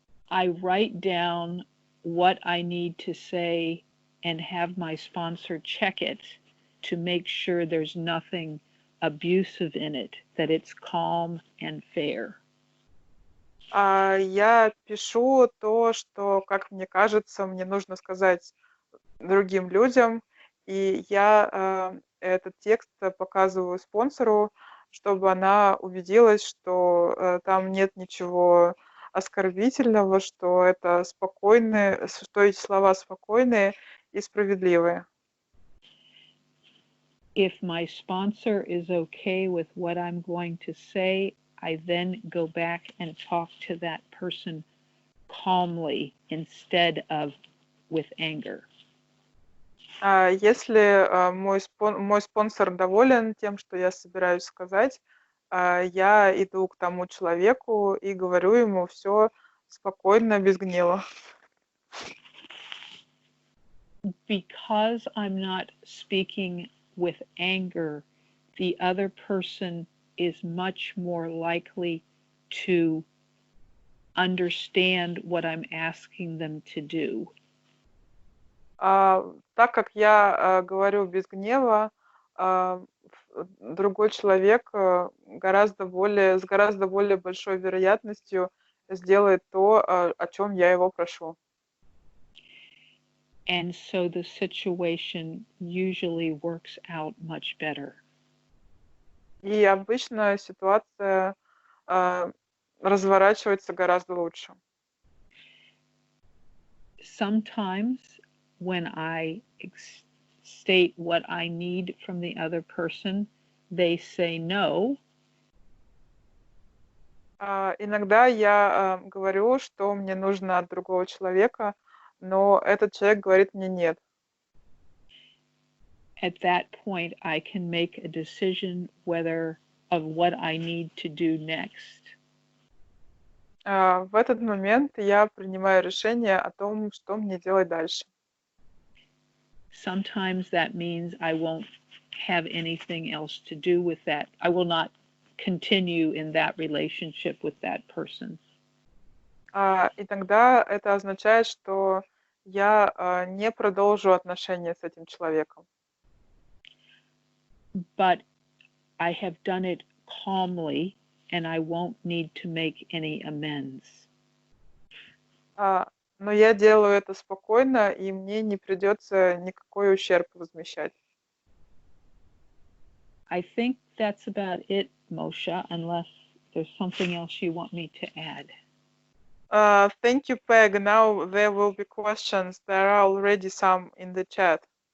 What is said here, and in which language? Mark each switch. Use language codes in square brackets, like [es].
[en] I write down what I need to say and have my sponsor check it to make sure there's nothing abusive in it, that it's calm and fair. [ru] Я пишу то, что, как мне кажется, мне нужно сказать другим людям, и я этот текст показываю спонсору, чтобы она убедилась, что там нет ничего оскорбительного, что это спокойные, что эти слова спокойные и справедливые. [en] If my sponsor is okay with what I'm going to say, I then go back and talk to that person calmly instead of with anger. [ru] Если мой спонсор доволен тем, что я собираюсь сказать, я иду к тому человеку и говорю ему все спокойно, без гнева. [en] Because I'm not speaking with anger, the other person is much more likely to understand what I'm asking them to do. [ru] Так как я говорю без гнева, другой человек с гораздо более большой вероятностью сделает то, о чем я его прошу. [en] And so the situation usually works out much better. [ru] И обычно ситуация разворачивается гораздо лучше. [en] Sometimes when I state what I need from the other person, they say no. [ru] Иногда я говорю, что мне нужно от другого человека, но этот человек говорит мне нет. [en] At that point, I can make a decision of what I need to do next. [ru] В этот момент я принимаю решение о том, что мне делать дальше. [en] Sometimes that means I won't have anything else to do with that. I will not continue in that relationship with that person. [ru] И тогда это означает, что я не продолжу отношения с этим человеком. [en] But I have done it calmly, and I won't need to make any amends. [ru] Но я делаю это спокойно, и мне не придется никакой ущерб возмещать. [en] I think that's about it, Moshe, unless there's something else you want me to add. Thank you, Peg. Now there will be questions. There are already some in the chat.